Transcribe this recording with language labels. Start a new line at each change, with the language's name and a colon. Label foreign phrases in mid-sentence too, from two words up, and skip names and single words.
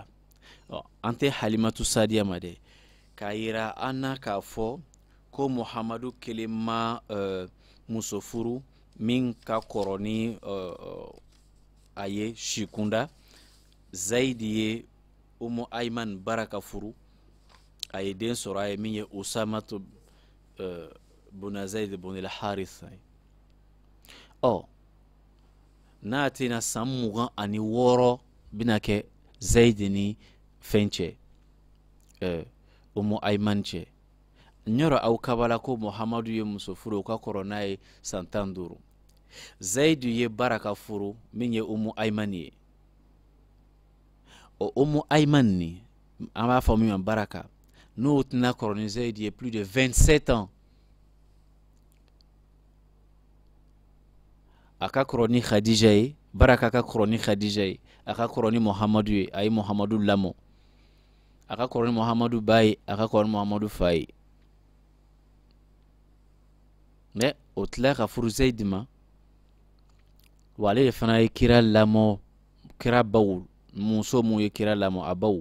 Bambara: An tɛ Halimatu Sadiya ma dɛ, k'a yira an na k'a fɔ ko Muhamadu kelen ma muso furu min ka kɔrɔ ni a ye sikunda. Zaidi ye Umu Ayman baraka furu, a ye den sɔrɔ a ye min ye Usamatu buna Zaid bun al-Harith. N'a tɛna san 26 bina kɛ Zaidi ni fɛn cɛ, Umu Ayman cɛ. Nyɔrɔ aw kabala ko Muhamadu ye muso furu o ka kɔrɔ n'a ye san 15. Zaidi ye baraka furu min ye Umu Ayman ye. O Umu Ayman ni an b'a fɔ min ma baraka, n'o tɛna kɔrɔ ni Zaidi ye
French: plus de 27 ans.
Bambara: A ka kɔrɔ ni Khadija ye, baraka ka kɔrɔ ni Khadija ye, a ka kɔrɔ ni Muhamadu ye, a ye Muhamadu lamɔ. A ka kɔrɔ ni Muhamadu ba ye, a ka kɔrɔ ni Muhamadu fa ye. Mais o tila ka furu Zaidi ma, wa ale de fana ye kira lamɔ, kira baw, muso mun ye kira lamɔ a baw.